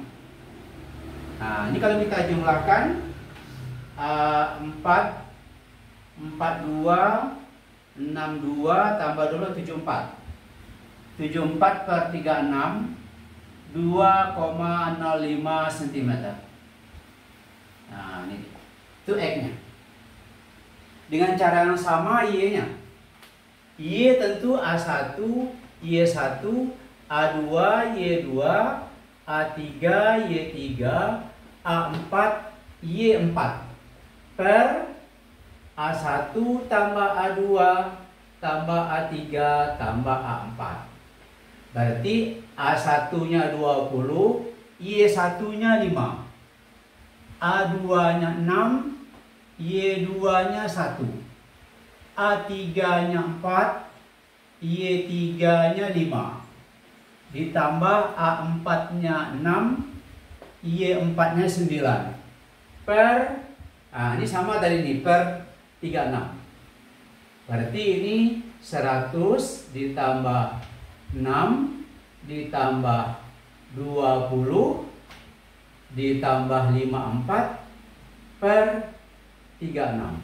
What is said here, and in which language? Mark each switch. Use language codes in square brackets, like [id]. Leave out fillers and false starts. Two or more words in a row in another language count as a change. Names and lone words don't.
[id] Nah, ini kalau kita jumlahkan 4, 42, 62 tambah dulu 74. 74 per 36, 2,05 cm. Nah, ini itu X-nya. Dengan cara yang sama Y-nya. Y tentu A1, Y1, A2, Y2, A3, Y3, A4, Y4 per A1 tambah A2 tambah A3 tambah A4. Berarti A1-nya 20, Y1-nya 5, A2-nya 6, Y2-nya 1, A3-nya 4, Y3-nya 5, ditambah A4-nya 6, Y4-nya 9 per, nah ini sama tadi nih, per 36. Berarti ini 100 ditambah 6 ditambah 20 ditambah 54 per 36.